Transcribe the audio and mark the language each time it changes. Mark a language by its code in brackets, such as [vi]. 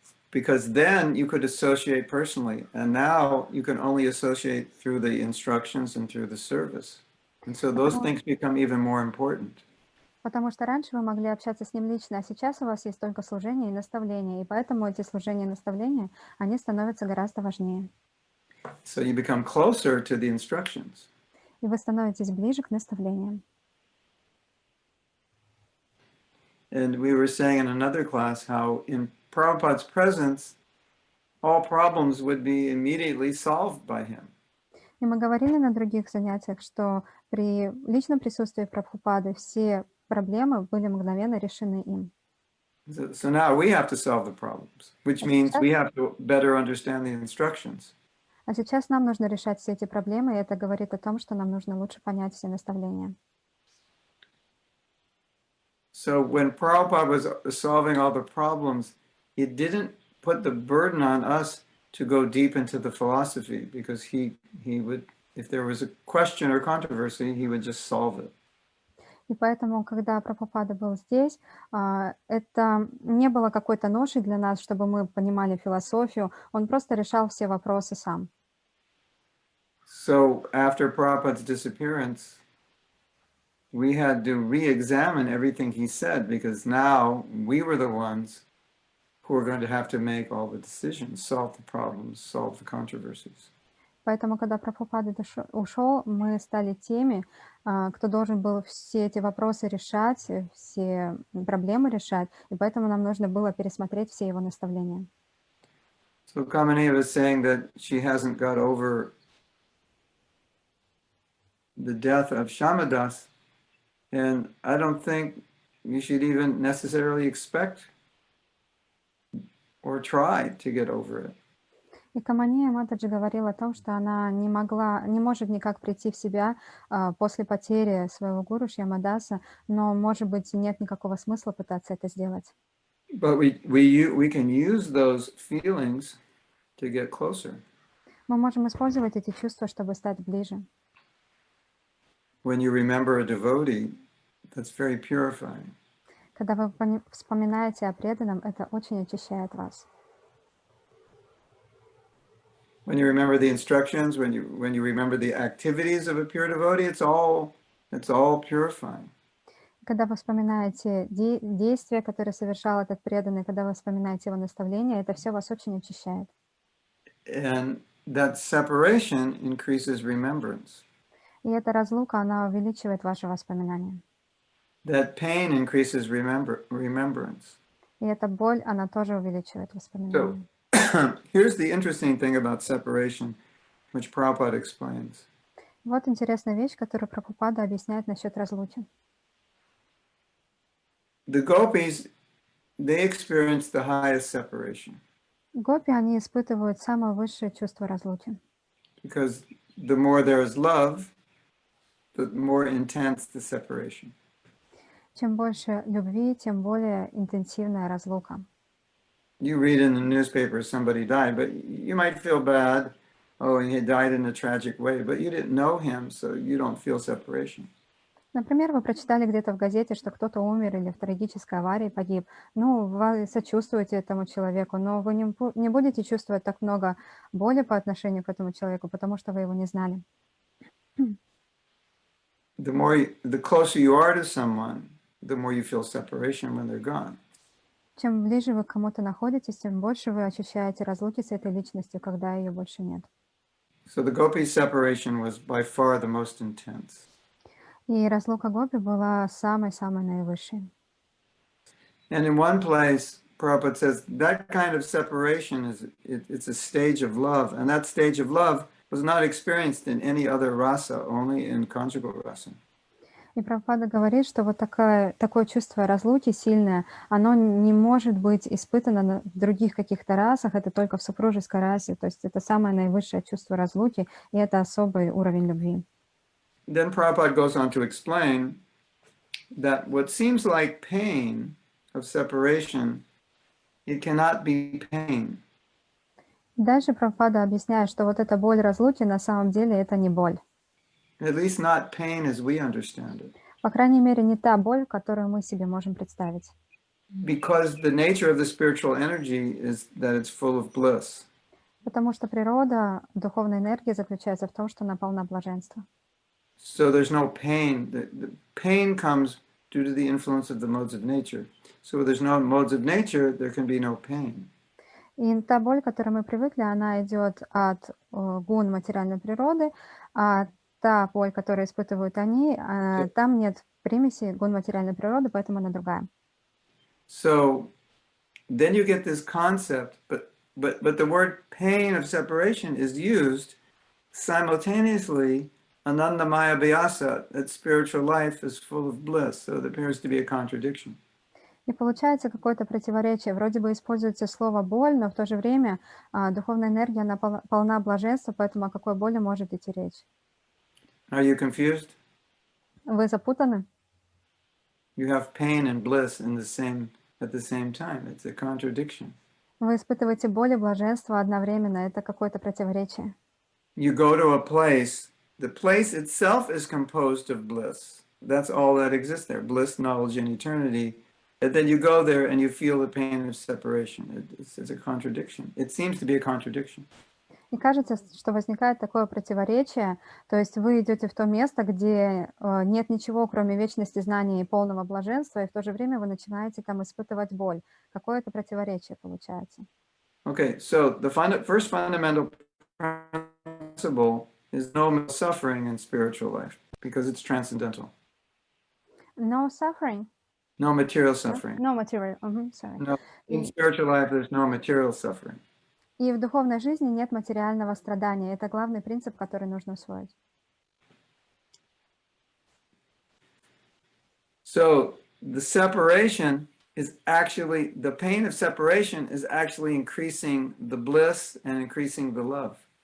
[en] Because then you could associate personally, and now you can only associate through the instructions and through the service. And so those things become even more important. [ru] Потому что раньше вы могли общаться с ним лично, а сейчас у вас есть только служение и наставление, и поэтому эти служения и наставления, они становятся гораздо важнее. [en] So you become closer to the instructions. [ru] И вы становитесь ближе к наставлениям. [en] And we were saying in another class how in Prabhupada's presence, all problems would be immediately solved by him. [ru] И мы говорили на других занятиях, что при личном присутствии Прабхупады все проблемы были мгновенно решены им. [en] So now we have to solve the problems, which means we have to better understand the instructions. [ru] А сейчас нам нужно решать все эти проблемы, и это говорит о том, что нам нужно лучше понять все наставления. [en] So when Prabhupada was solving all the problems, it didn't put the burden on us to go deep into the philosophy, because he would, if there was a question or controversy, he would just solve it. [ru] И поэтому, когда Прабхупада был здесь, это не было какой-то ношей для нас, чтобы мы понимали философию. Он просто решал все вопросы сам. [en] So after Prabhupada's disappearance, we had to re-examine everything he said, because now we were the ones who were going to have to make all the decisions, solve the problems, solve the controversies. [ru] Поэтому, когда Прабхупада ушел, мы стали теми, кто должен был все эти вопросы решать, все проблемы решать, и поэтому нам нужно было пересмотреть все его наставления. [en] So Kamani was saying that she hasn't got over the death of Shamadas, and I don't think you should even necessarily expect or try to get over it. [ru] И Камания Матаджи говорила о том, что она не может никак прийти в себя после потери своего гуру Шьямадаса, но, может быть, нет никакого смысла пытаться это сделать. [en] But we can use those feelings to get closer. [ru] Мы можем использовать эти чувства, чтобы стать ближе. [en] When you remember a devotee, that's very purifying. [ru] Когда вы вспоминаете о преданном, это очень очищает вас. [en] When you remember the instructions, when you remember the activities of a pure devotee, it's all purifying. [ru] Когда вы вспоминаете действия, которые совершал этот преданный, когда вы вспоминаете его наставления, это все вас очень очищает. [en] And that separation increases remembrance. [ru] И эта разлука, она увеличивает ваши воспоминания. [en] That pain increases remembrance. [ru] И эта боль, она тоже увеличивает воспоминания. [en] So, here's the interesting thing about separation, which Prabhupada explains. [ru] Вот интересная вещь, которую Прабхупада объясняет насчет разлуки. [en] The gopis, they experienced the highest separation. [ru] Гопи, они испытывают самое высшее чувство разлуки. [en] because the more there is love, the more intense the separation. [ru] Чем больше любви, тем более интенсивная разлука. [en] You read in the newspaper somebody died, but you might feel bad. Oh, he had died in a tragic way, but you didn't know him, so you don't feel separation. [ru] Например, вы прочитали где-то в газете, что кто-то умер или в трагической аварии погиб. Ну, вы сочувствуете этому человеку, но вы не будете чувствовать так много боли по отношению к этому человеку, потому что вы его не знали. [en] The closer you are to someone, the more you feel separation when they're gone. [ru] Чем ближе вы к кому-то находитесь, тем больше вы ощущаете разлуки с этой личностью, когда ее больше нет. [en] So the gopi separation was by far the most intense. [ru] И разлука гопи была самой-самой наивысшей. [en] And in one place, Prabhupada says that kind of separation it's a stage of love, and that stage of love was not experienced in any other rasa, only in conjugal rasa. [ru] И Прабхупада говорит, что вот такое чувство разлуки сильное, оно не может быть испытано в других каких-то расах, это только в супружеской расе, то есть это самое наивысшее чувство разлуки, и это особый уровень любви. [en] Then Prabhupada goes on to explain that what seems like pain of separation, it cannot be pain. [ru] Дальше Прабхупада объясняет, что вот эта боль разлуки на самом деле это не боль. [en] At least not pain as we understand it. [ru] По крайней мере, не та боль, которую мы себе можем представить. [en] Because the nature of the spiritual energy is that it's full of bliss. [ru] Потому что природа духовной энергии заключается в том, что она полна блаженства. [en] So there's no pain. The pain comes due to the influence of the modes of nature. So where there's no modes of nature, there can be no pain. [ru] И та боль, к которой мы привыкли, она идет от гун материальной природы, а та боль, которую испытывают они, там нет примеси гун материальной природы, поэтому она другая. [en] So then you get this concept, but the word pain of separation is used simultaneously anandamaya vyasa, that spiritual life is full of bliss. So there appears to be a contradiction. [ru] И получается какое-то противоречие. Вроде бы используется слово «боль», но в то же время духовная энергия, она полна блаженства, поэтому о какой боли может идти речь? [en] Are you confused? [ru] Вы запутаны? [en] You have pain and bliss at the same time. It's a contradiction. [ru] Вы испытываете боль и блаженство одновременно. Это какое-то противоречие. [en] You go to a place, the place itself is composed of bliss. That's all that exists there, bliss, knowledge, and eternity. And then you go there and you feel the pain of separation. It's a contradiction. It seems to be a contradiction. [ru] И кажется, что возникает такое противоречие, то есть вы идете в то место, где нет ничего, кроме вечности знания и полного блаженства, и в то же время вы начинаете там испытывать боль. Какое-то противоречие получается. [en] Okay, so the first fundamental principle is no suffering in spiritual life, because it's transcendental. No suffering? No material suffering. No material, sorry. No, in spiritual life, there's no material suffering. [ru] И в духовной жизни нет материального страдания. Это главный принцип, который нужно усвоить. [en] So the separation is actually, the pain of separation is actually increasing the bliss and increasing the love.